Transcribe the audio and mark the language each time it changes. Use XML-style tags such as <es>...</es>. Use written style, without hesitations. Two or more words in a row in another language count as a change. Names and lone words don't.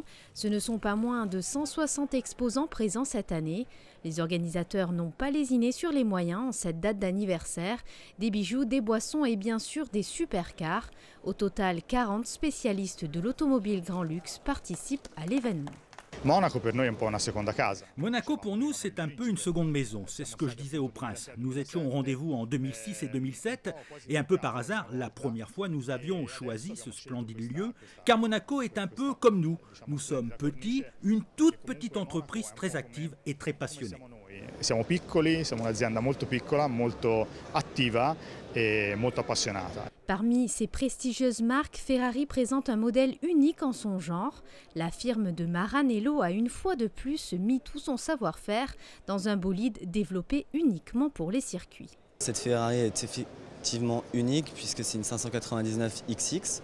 <fr>Ce ne sont pas moins de 160 exposants présents cette année. Les organisateurs n'ont pas lésiné sur les moyens en cette date d'anniversaire. Des bijoux, des boissons et bien sûr des supercars. Au total, 40 spécialistes de l'automobile grand luxe participent à l'événement.</fr> <it>Monaco per noi è un po' una seconda casa.</it> <fr>Monaco pour nous c'est un peu une seconde maison, c'est ce que je disais au prince. Nous étions au rendez-vous en 2006 et 2007 et un peu par hasard, la première fois nous avions choisi ce splendide lieu car Monaco est un peu comme nous. Nous sommes petits, une toute petite entreprise très active et très passionnée.</fr> <it>Siamo piccoli, siamo un'azienda molto piccola, molto attiva e molto appassionata.</it> <fr>Parmi ces prestigieuses marques, Ferrari présente un modèle unique en son genre. La firme de Maranello a une fois de plus mis tout son savoir-faire dans un bolide développé uniquement pour les circuits. Cette Ferrari est effectivement unique puisque c'est une 599 XX.</fr>